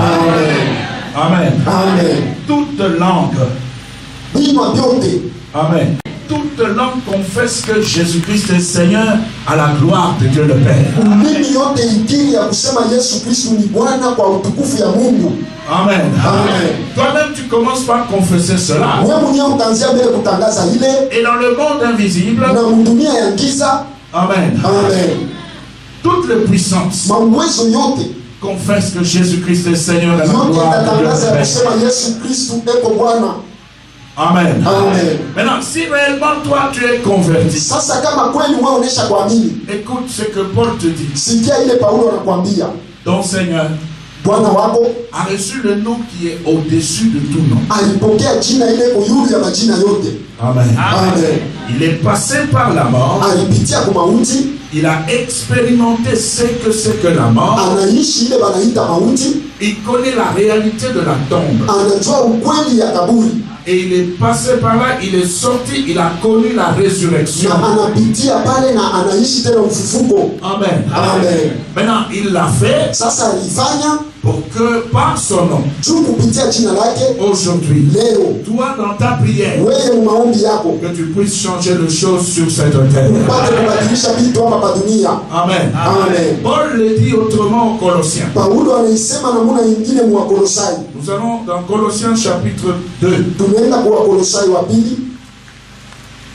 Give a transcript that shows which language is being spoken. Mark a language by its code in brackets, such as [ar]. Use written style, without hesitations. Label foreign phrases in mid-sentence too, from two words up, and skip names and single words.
[fr] Amen. Amen. Toute langue. [sw] Bino vyote, [fr] Amen. Toute langue confesse que Jésus-Christ est Seigneur à la gloire de Dieu le Père. [sw] ulimi yote ikiri ya kusema Yesu Kristo ni Bwana kwa utukufu ya Mungu. [fr] Amen. Amen. Toi-même, tu commences par confesser cela. [sw] Wewe mwenyewe utaanzia mbele kutangaza ile, [fr] Et dans le monde invisible, [sw] na mdunia ya giza. [fr] Amen. Amen. Toutes les puissances [sw] Mauwezo yote [fr] confessent que Jésus-Christ est Seigneur à la [sw] yote [fr] gloire de Dieu [sw] itatangaza [fr] le [sw] ya [fr] Père. [sw] kusema Yesu Kristo eko Bwana. [fr] Amen. Amen. Maintenant, si réellement toi tu es converti, [sw] Sasa kama kweli wewe unesha kuamini, [fr] écoute ce que Paul te dit. [sw] sikia ile Paulo anakuambia, [fr] Ton Seigneur [sw] Bwana wako [fr] a reçu le nom qui est au-dessus de tout nom. [sw] alipokea jina ile iko yulu ya majina yote. [fr] Amen. Amen. Il est passé par la mort. [sw] Alipitia kwa mauti, [fr] Il a expérimenté ce que c'est que la mort. [sw] anaishi ile banaita mauti, [fr] Il connaît la réalité de la tombe. [sw] anajua ukweli ya kaburi, [fr] Et il est passé par là, il est sorti, il a connu la résurrection. [sw] na anapitia pale na anaishi tena ufufuko. [fr] Amen. Amen. Maintenant, il l'a fait [sw] Sasa alifanya [fr] pour que par son nom, [sw] juu kupitia jina lake. [fr] aujourd'hui, [sw] Leo [fr] toi dans ta prière, [sw] wewe maombi yako [fr] que tu puisses changer les choses sur cette terre. [sw] upate kubadilisha vitu hapa pa dunia. [fr] Amen. Amen. Paul le dit autrement aux Colossiens. [sw] Paulo anaisema namuna nyingine mu Wakolosai. [fr] Nous allons dans Colossiens chapitre 2. [sw] Tunaenda kwa Wakolosai wa pili